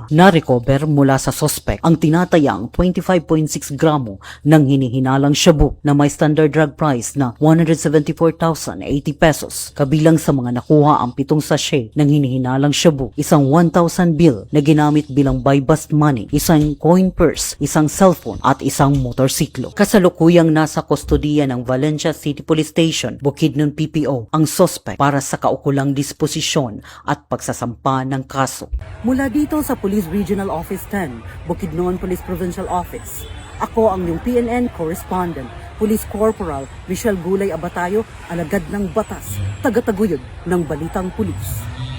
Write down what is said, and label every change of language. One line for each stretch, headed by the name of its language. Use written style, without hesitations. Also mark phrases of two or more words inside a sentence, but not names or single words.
Filipino: Na-recover mula sa suspect ang tinatayang 25.6 gramo ng hinihinalang shabu na may
English: standard drug price
Filipino: na 174,080 pesos. Kabilang sa mga nakuha ang 7 sachet ng hinihinalang shabu, isang 1,000 bill na ginamit bilang
English: buy-bust money,
Filipino: isang coin purse, isang cellphone at isang motorsiklo. Kasalukuyang nasa kustodiya ng Valencia City Police Station, Bukidnon PPO, ang suspect para sa kaukulang disposisyon at pagsasampa ng kaso. Mula dito sa Police Regional Office 10, Bukidnon Police Provincial Office, ako ang iyong PNN Correspondent, Police Corporal Michelle Gulay Abatayo, alagad ng batas, tagataguyod ng Balitang Pulis.